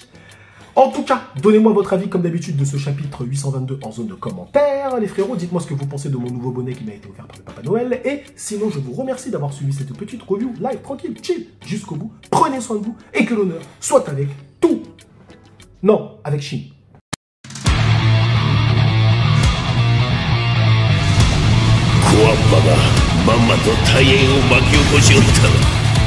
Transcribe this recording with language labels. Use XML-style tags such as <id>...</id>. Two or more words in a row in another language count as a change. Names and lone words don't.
<fr>En tout cas, donnez-moi votre avis comme d'habitude de ce chapitre 822 en zone de commentaires. Les frérots, dites-moi ce que vous pensez de mon nouveau bonnet qui m'a été offert par le Papa Noël. Et sinon, je vous remercie d'avoir suivi cette petite</fr> <en>review live,</en> <fr>tranquille, chill, jusqu'au bout. Prenez soin de vous et que l'honneur soit avec tout. Non, avec Shin.</fr> <ja>まんまと大変を巻き起こしおった。</ja>